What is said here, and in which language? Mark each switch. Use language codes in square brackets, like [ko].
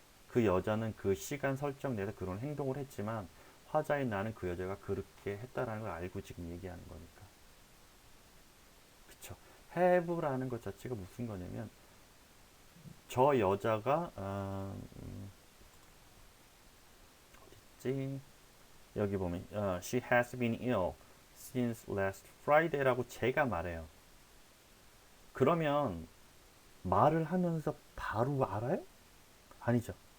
[ko] 그 여자는 그 시간 설정 내에서 그런 행동을 했지만 화자인 나는 그 여자가 그렇게 했다라는 걸 알고 지금 얘기하는 거니까. 그쵸? have라는 것 자체가 무슨 거냐면 저 여자가 어딨지? 여기 보면 [en] she has been ill since last Friday [ko] 라고 제가 말해요. 그러면 말을 하면서 바로 알아요? 아니죠.